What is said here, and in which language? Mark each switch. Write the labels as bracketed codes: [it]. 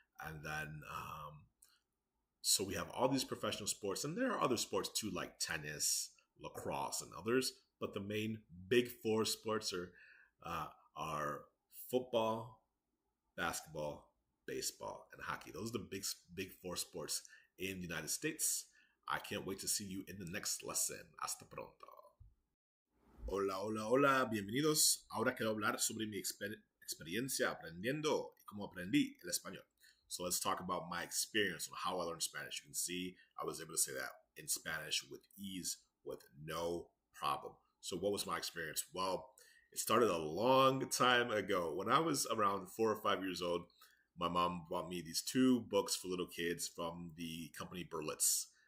[en] And then, so we have all these professional sports, and there are other sports too, like tennis, lacrosse, and others. But the main big four sports are football, basketball, baseball, and hockey. Those are the big four sports in the United States. I can't wait to see you in the next lesson. [es] Hasta pronto. Hola, hola, hola, bienvenidos. Ahora quiero hablar sobre mi experiencia aprendiendo y cómo aprendí el español. [en] So let's talk about my experience on how I learned Spanish. You can see I was able to say that in Spanish with ease, with no problem. So what was my experience? Well, it started a long time ago. When I was around 4 or 5 years old, my mom bought me these 2 books for little kids from the company Berlitz.